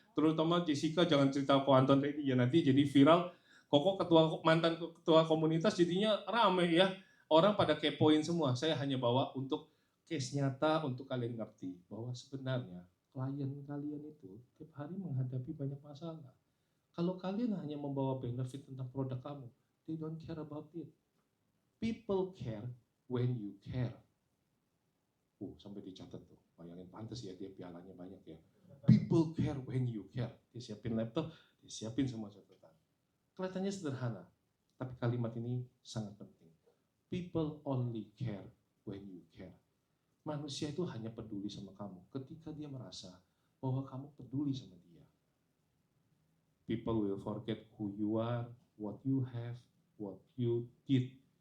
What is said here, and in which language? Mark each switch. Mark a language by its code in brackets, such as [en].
[id] Terutama Jessica jangan cerita ke Anton tadi ya, nanti jadi viral. Koko mantan ketua komunitas jadinya rame ya. orang pada kepoin semua. Saya hanya bawa untuk case nyata untuk kalian ngerti bahwa sebenarnya klien kalian itu tiap hari menghadapi banyak masalah. Kalau kalian hanya membawa benefit tentang produk kamu, [en] they don't care about it. People care when you care. [id] Sampai dicatat tuh. Bayangin, pantas ya dia pialanya banyak ya. [en] People care when you care. [id] Dia siapin laptop, dia siapin semua catatan. Kelihatannya sederhana, tapi kalimat ini sangat penting. [en] People only care when you care. [id] Manusia itu hanya peduli sama kamu ketika dia merasa bahwa kamu peduli sama dia. [en] People will forget who you are, what you have, what you did.